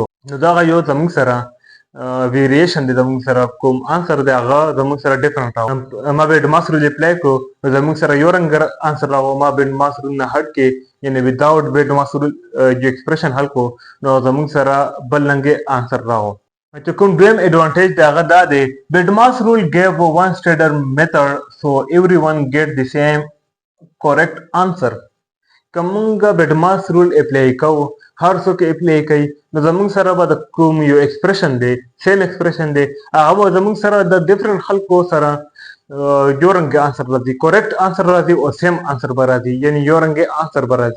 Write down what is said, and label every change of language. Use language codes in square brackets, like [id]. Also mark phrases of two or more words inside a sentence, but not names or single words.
[ps] نو دغه یو زموږ سره ویریشن دی، زموږ سره کوم انسر دی هغه زموږ سره ډفرنټ راغو. ما [en] BDMAS rule apply [ps] کړو نو زموږ سره یو رنګ انسر راغو. ما [en] BDMAS rule [ps] نه هټ کې یعنې [en] without BDMAS rule [ps] جو ایکسپریشن حل کړو نو زموږ سره بل رنګې انسر راغو. چې کوم دویم ایډوانټیج دی هغه دا دی [en] BDMAS rule gave one standard method so everyone get the same correct answer. [ps] که موږ [en] BDMAS rule apply [ps] کوو، هر څوک اپلای کوي، نو زموږ سره به د کوم یو ایکسپریشن دی، [en] same expression [ps] دی، هغه به زموږ سره د ډفرنټ خلکو سره یو رنګه انسر راځي، [en] correct answer [ps] راځي او [en] same answer [ps] به راځي، یعنې یو رنګه انسر به راځي.